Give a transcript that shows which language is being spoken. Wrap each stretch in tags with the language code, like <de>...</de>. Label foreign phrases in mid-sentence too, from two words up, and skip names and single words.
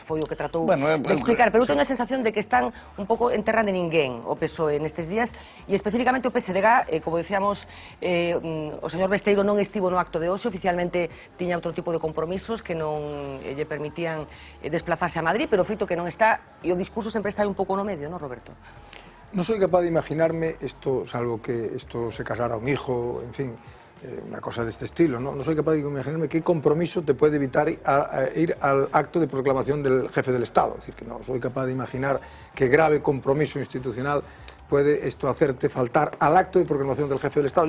<gl>Foi o que tratou de explicar, pero eu teño a sensación de que están un pouco en terra de ninguén o PSOE nestes días, e especificamente o PSDG, como decíamos, o señor Besteiro non estivo no acto de hoxe, oficialmente tiña outro tipo de compromisos que non lle permitían desplazarse a Madrid, pero o feito que non está, e o discurso sempre está un pouco no medio, non, Roberto?</gl> <es>No soy capaz de imaginarme esto, salvo que esto se casara un hijo, en fin, una cosa de este estilo, ¿no? No soy capaz de imaginarme qué compromiso te puede evitar ir al acto de proclamación del jefe del Estado. Es decir, que no soy capaz de imaginar qué grave compromiso institucional puede esto hacerte faltar al acto de proclamación del jefe del Estado.</es>